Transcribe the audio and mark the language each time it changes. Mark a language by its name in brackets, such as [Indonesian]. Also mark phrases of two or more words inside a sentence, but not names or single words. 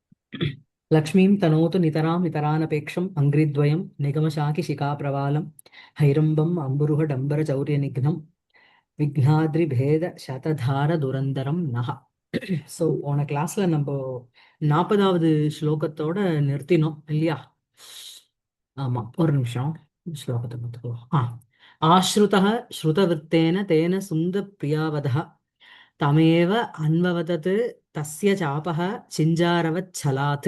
[Sanskrit] लक्ष्मीं तनोतु नितरां नितरानपेक्षम् अङ्घ्रिद्वयं निगमशाकिशिखाप्रवालं हैरम्बम् अम्बुरुहडम्बरचौर्यनिघ्नं विघ्नाद्रिभेद शतधार धुरन्धरं नः. [Tamil] ஸோ போன கிளாஸ்ல நம்ம 40வது ஸ்லோகத்தோட நிறுத்தினோம் இல்லையா? ஆமா, ஒரு நிமிஷம் ஸ்லோகத்தை பார்த்துக்குவோம். [Sanskrit] आश्रुतः श्रुतविरुद्धेन तेन सुन्द प्रियावतः तमेव अन्ववदत् तस्य चापः शिञ्जारवत् छलात्.